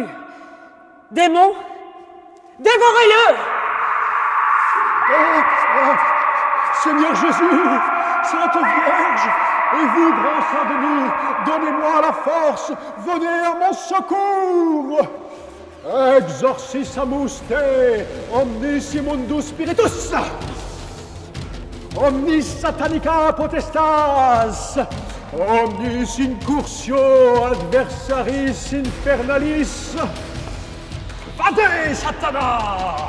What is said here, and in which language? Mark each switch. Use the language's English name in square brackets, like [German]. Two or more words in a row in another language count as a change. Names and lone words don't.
[French] Démon, dévorez-le! Oh, Seigneur Jésus, Sainte Vierge, et vous, grand Saint-Denis, donnez-moi la force, venez à mon secours! [Latin] Exorcissamus te, omnis immundus spiritus, omnis satanica potestas, omnis incursio adversaris infernalis, vade, Satana!